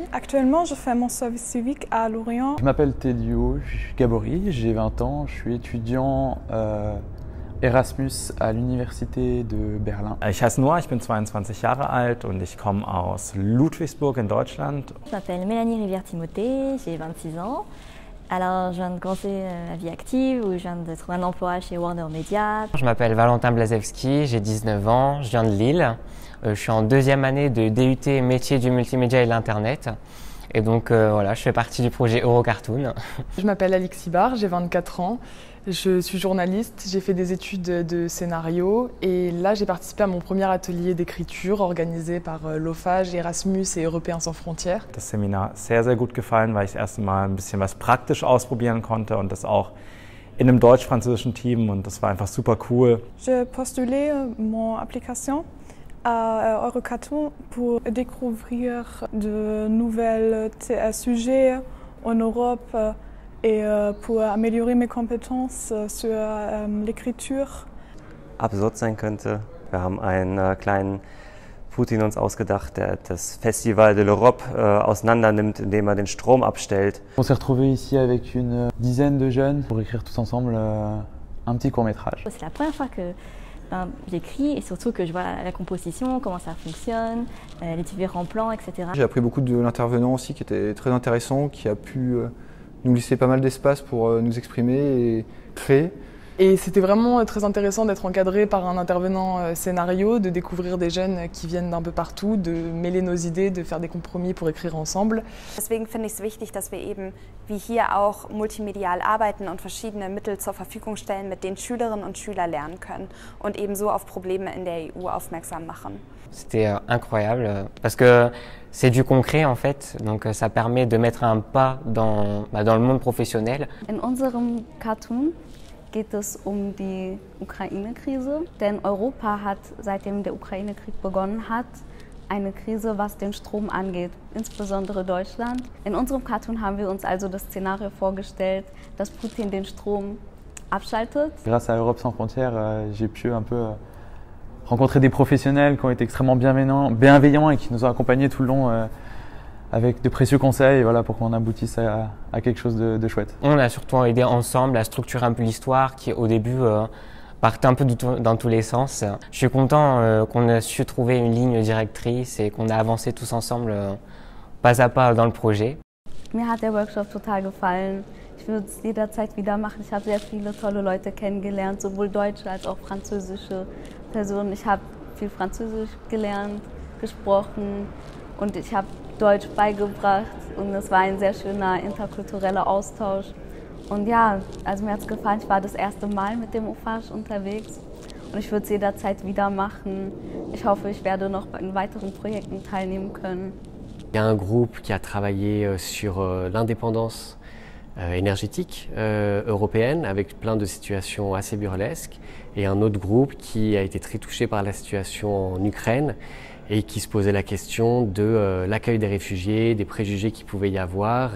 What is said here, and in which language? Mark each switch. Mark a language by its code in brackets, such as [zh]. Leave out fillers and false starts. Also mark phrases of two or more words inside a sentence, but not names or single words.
[fr] Actuellement, je fais mon service civique à Lorient. Je m'appelle Tedio Gabori, j'ai 20 ans, je suis étudiant Erasmus à l'université de Berlin. [de] Ich heiße Noah, ich bin 22 Jahre alt und ich komme aus Ludwigsburg in Deutschland. [fr] Je m'appelle Mélanie Rivière-Timothée, j'ai 26 ans. Alors, je viens de commencer la vie active où je viens de trouver un emploi chez Warner Media. Je m'appelle Valentin Blazewski, j'ai 19 ans, je viens de Lille. Je suis en 2e année de DUT métier du multimédia et de l'internet. Et donc voilà, je fais partie du projet Eurocartoon. Je m'appelle Alexis Barr, j'ai 24 ans. Je suis journaliste, j'ai fait des études de scénario et là j'ai participé à mon premier atelier d'écriture organisé par l'OFAGE, Erasmus et Européens sans frontières. [de] Das Seminar sehr, sehr gut gefallen, weil ich das erste Mal ein bisschen was praktisch ausprobieren konnte und das auch in einem deutsch-französischen Team und das war einfach super cool. [fr] J'ai postulé mon application à Eurocartoon pour découvrir de nouveaux sujets en Europe et pour améliorer mes compétences sur l'écriture. [de] Absurd sein könnte. Wir haben einen kleinen Putin uns ausgedacht, der das Festival de l'Europe auseinander nimmt, indem den Strom abstellt. [fr] On s'est retrouvés ici avec une dizaine de jeunes pour écrire tous ensemble un petit court-métrage. C'est la première fois que j'écris et surtout que je vois la composition, comment ça fonctionne, les différents plans, etc. J'ai appris beaucoup de l'intervenant aussi qui était très intéressant, qui a pu nous laisser pas mal d'espace pour nous exprimer et créer. Et c'était vraiment très intéressant d'être encadré par un intervenant scénario, de découvrir des jeunes qui viennent d'un peu partout, de mêler nos idées, de faire des compromis pour écrire ensemble. [de] Deswegen finde ich es wichtig, dass wir eben wie hier auch multimedial arbeiten und verschiedene Mittel zur Verfügung stellen, mit denen Schülerinnen und Schüler lernen können und eben so auf Probleme in der EU aufmerksam machen. [fr] C'était incroyable parce que c'est du concret en fait, donc ça permet de mettre un pas dans le monde professionnel. [de] In unserem Cartoon geht es die Ukraine-Krise, denn Europa hat, seitdem der Ukraine-Krieg begonnen hat, eine Krise, was den Strom angeht, insbesondere Deutschland. In unserem Cartoon haben wir uns also das Szenario vorgestellt, dass Putin den Strom abschaltet. [fr] Grâce à Europe sans frontières, j'ai pu un peu rencontrer des professionnels qui ont été extrêmement bienveillants et qui nous ont accompagnés tout le long avec de précieux conseils, voilà, pour qu'on aboutisse à quelque chose de chouette. On a surtout aidé ensemble à structurer un peu l'histoire qui au début partait un peu dans tous les sens. Je suis content qu'on ait su trouver une ligne directrice et qu'on a avancé tous ensemble pas à pas dans le projet. [de] Mir hat der Workshop total gefallen. Ich würde es jederzeit wieder machen. Ich habe sehr viele tolle Leute kennengelernt, sowohl deutsche als auch französische Personen. Ich habe viel Französisch gelernt, gesprochen und ich habe Deutsch beigebracht und es war ein sehr schöner interkultureller Austausch. Und ja, also mir hat es gefallen. Ich war das erste Mal mit dem OFAGE unterwegs und ich würde es jederzeit wieder machen. Ich hoffe, ich werde noch in weiteren Projekten teilnehmen können. [fr] Il y a un groupe qui a travaillé sur l'indépendance énergétique européenne avec plein de situations assez burlesques et un autre groupe qui a été très touché par la situation en Ukraine et qui se posait la question de l'accueil des réfugiés, des préjugés qu'il pouvait y avoir.